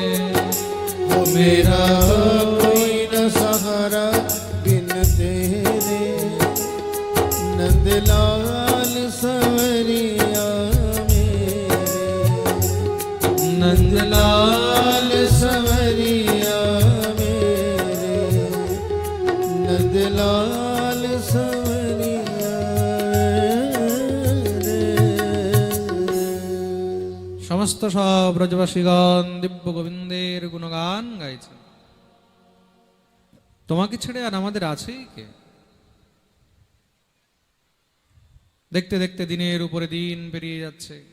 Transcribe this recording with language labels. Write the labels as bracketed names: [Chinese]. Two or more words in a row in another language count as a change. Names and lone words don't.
[Hindi] हो मेरा कोई न सहारा बिन तेरे नंदलाल सवरिया मेरे। नंदलाल सवरिया मेरे नंदलाल सवरिया [Bangla] সমস্ত সব ব্রজবাসীগণ দিব্য গোবিন্দের গুণগান গাইছে। তোমাকে ছেড়ে আর আমাদের আছেই কে? দেখতে দেখতে দিনের উপরে দিন পেরিয়ে যাচ্ছে।